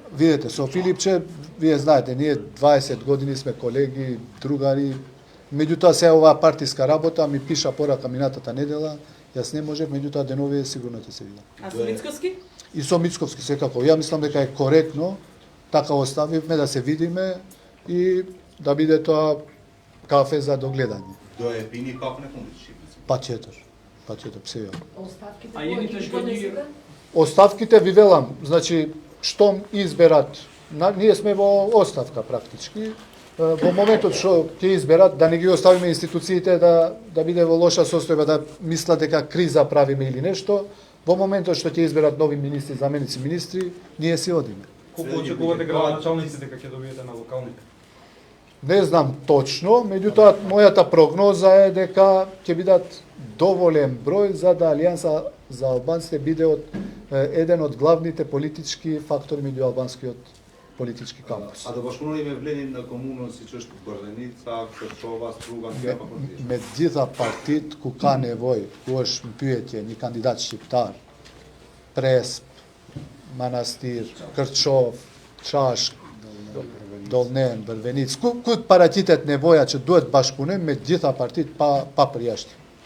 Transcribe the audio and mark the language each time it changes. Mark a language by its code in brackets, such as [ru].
[mk] Видете, со Филипче, вие знаете, ние 20 години сме колеги, другари, меѓутоа се оваа партиска работа ми пиша порака минатата недела, јас не можев, меѓутоа денови сигурно ќе се видам. А со Мицковски? И со Мицковски секако. Ја мислам дека е коректно, така оставивме да се видиме и да биде тоа кафе за догледање. [sq] Do e pini kafën e fundit Shqipërisë. Пачетор, псе ја. A jeni të zgjodhur? [mk] Оставките ви велам, значи, штом изберат, ние сме во оставка практички, во моментот што ќе изберат, да не ги оставиме институциите да биде во лоша состојба, да мислат дека криза правиме или нешто, во моментот што ќе изберат нови министри, заменици министри, ние си одиме. Колку очекувате градоначалниците дека ќе добиете на локалните? [sr] ne znam točno, međutim moja prognoza je [mk] дека ќе бидат доволен број за да Алијанса за албанците биде еден од главните политички фактори меѓу албанскиот политички кампус. [sq] A do bashkëpunoni me Vlenin në komunën siç është Gordenica, Kërçova, Struga, apo për Me gjitha partit ku ka nevojë, ku është në pyetje një kandidat shqiptar, Presp, Manastir, Kërçov, Çashk, Dolnen, Bërvenic, ku të paraqitet nevoja që duhet bashkëpunim me gjitha partit pa përjashtim.